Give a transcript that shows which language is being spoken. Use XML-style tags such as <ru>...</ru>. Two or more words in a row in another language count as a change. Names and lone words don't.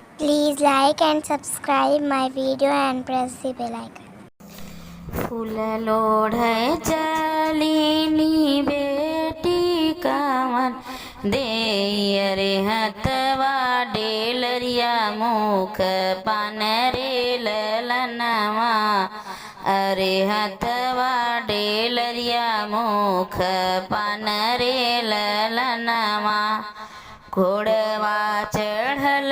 <en>Please like and subscribe my video and press the bell icon.</en> <bho>फूल लोढ़े चलीनी बेटी कवन दे रे हथवा डेलरिया मुख पान रे ललनवा अरे हथवा डेलरिया मुख पान रे ललनवा घोड़वा चढ़ल</bho>